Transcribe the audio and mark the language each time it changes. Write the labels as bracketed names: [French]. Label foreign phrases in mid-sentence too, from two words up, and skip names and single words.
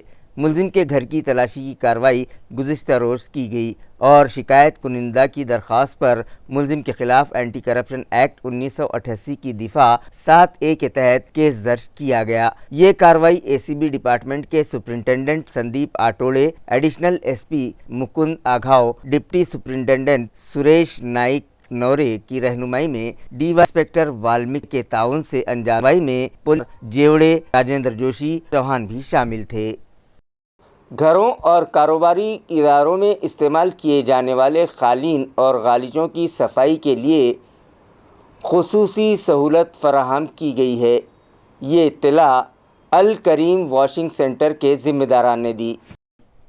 [Urdu] ملزم کے گھر کی تلاشی کی کارروائی گزشتہ روز کی گئی اور شکایت کنندہ کی درخواست پر ملزم کے خلاف اینٹی کرپشن ایکٹ 1988 کی دفعہ 7A کے تحت کیس درج کیا گیا۔ یہ کارروائی اے سی بی ڈپارٹمنٹ کے سپرنٹینڈنٹ سندیپ آٹوڑے، [English] Additional SP [Urdu] مکند آگھاؤ، [English] Deputy Superintendent [Urdu] سریش نائک نورے کی رہنمائی میں [English] Dy Inspector [Urdu] والمک کے تعاون سے انجام آئی میں پولیس جیوڑے، راجندر جوشی، چوہان بھی شامل تھے۔ گھروں اور کاروباری اداروں میں استعمال کیے جانے والے قالین اور غالیچوں کی صفائی کے لیے خصوصی سہولت فراہم کی گئی ہے، یہ اطلاع الکریم واشنگ سینٹر کے ذمہ داران نے دی۔